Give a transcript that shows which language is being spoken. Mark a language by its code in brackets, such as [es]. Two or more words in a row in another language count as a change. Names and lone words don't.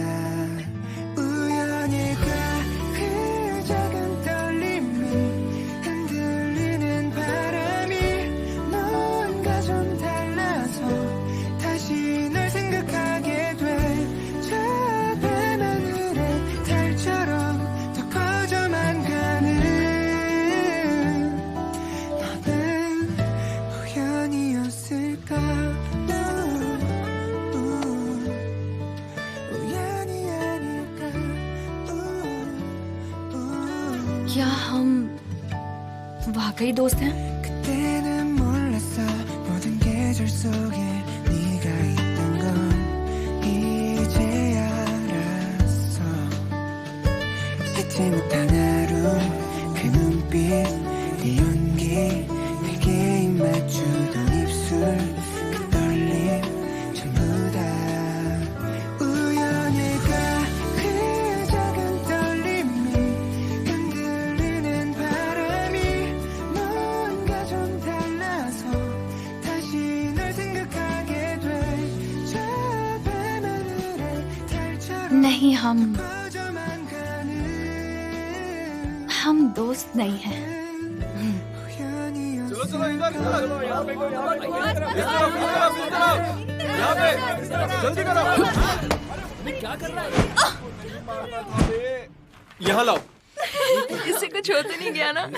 [ko] 우연일까 그 작은 떨림이 흔들리는 바람이 뭔가 좀 달라서 다시 널 생각하게 돼 저 밤하늘의 달처럼 더 커져만 가는 너는 우연이었을까 [hi] क्या हम वाकई दोस्त हैं? [ko] 그때는 몰랐어 모든 계절 속에 네가 있던 건 이제 알았어 잊지 못한 하루 그 눈빛 네 연기 내게 입 맞추던 입술 그 떨림 전부 다 우연일까 그 작은 떨림이 흔들리는 바람이 뭔가 좀 달라서 다시 널 생각하게 돼 저 밤하늘의 달처럼 [hi] नहीं, हम [ko] 커져만 가는 [hi] दोस्त नहीं हैं। यहाँ लाओ। इससे कुछ होते नहीं गया ना?